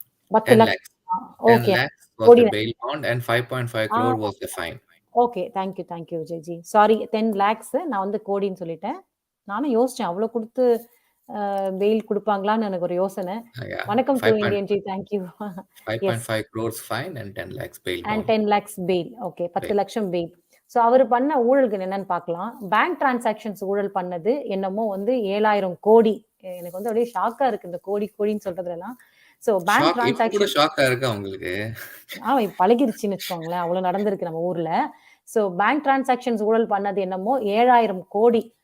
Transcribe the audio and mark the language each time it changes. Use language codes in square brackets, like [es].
[ta] 10 லட்சம். Okay, [en] and 5.5 crore was the fine. [ta] Okay, thank you Vijayji. Sorry, 10 lakhs நான் வந்து கோடின்னு சொல்லிட்டேன். நானும் யோசிச்சேன் அவ்வளவு கொடுத்து பெயில் கொடுப்பாங்களான்னு எனக்கு ஒரு யோசனை. வணக்கம் to Indian G, thank you. [en] 5.5 crores fine and 10 lakhs bail. And 10 lakhs bail. [ta] Okay, 10 லட்சம் பெயில். ஸோ அவர் பண்ண ஊழல்கள் என்னன்னு பார்க்கலாம். பேங்க் டிரான்சாக்ஷன்ஸ் ஊழல் பண்ணது என்னமோ வந்து 7,000 கோடி. எனக்கு வந்து அப்படியே ஷாக்கா இருக்கு இந்த கோடின்னு சொல்றதுலாம். ஸோ பேங்க் டிரான்சாக்ஷன் ஷாக்கா இருக்கு உங்களுக்கு? பழகிருச்சுன்னு வச்சுக்கோங்களேன், அவ்வளவு நடந்திருக்கு நம்ம ஊர்ல. ஸோ பேங்க் டிரான்சாக்ஷன்ஸ் ஊழல் பண்ணது என்னமோ 7,000 கோடி.